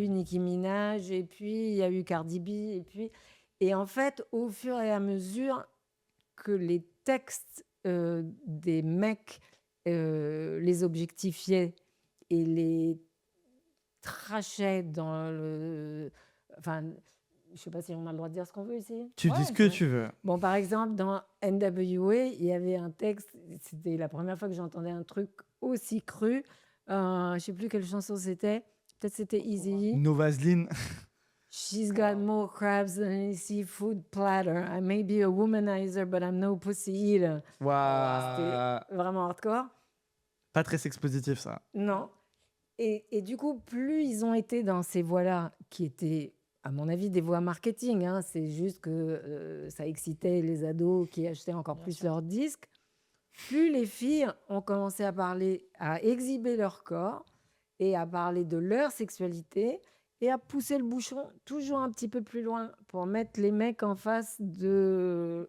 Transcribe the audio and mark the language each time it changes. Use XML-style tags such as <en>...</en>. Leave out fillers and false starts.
<fr>eu Nicki Minaj, et puis il y a eu Cardi B, et en fait, au fur et à mesure que les textes des mecs les objectifiaient et les trachaient dans le... Enfin, je sais pas si on a le droit de dire ce qu'on veut ici. Tu Ouais, dis ce que tu veux. Bon, par exemple, dans NWA, il y avait un texte, c'était la première fois que j'entendais un truc aussi cru. Je sais plus quelle chanson c'était. Peut-être c'était Easy.</fr> <en>No Vaseline. She's got more crabs than a seafood platter. I may be a womanizer, but I'm no pussy eater. Waouh.</en> <fr>C'était vraiment hardcore. Pas très sex-positif, ça. Non. Et du coup, plus ils ont été dans ces voies-là, qui étaient, à mon avis, des voies marketing, hein, c'est juste que ça excitait les ados qui achetaient encore Bien plus sûr. leurs disques, plus les filles ont commencé à parler, à exhiber leur corps et à parler de leur sexualité et à pousser le bouchon toujours un petit peu plus loin pour mettre les mecs en face de...</fr>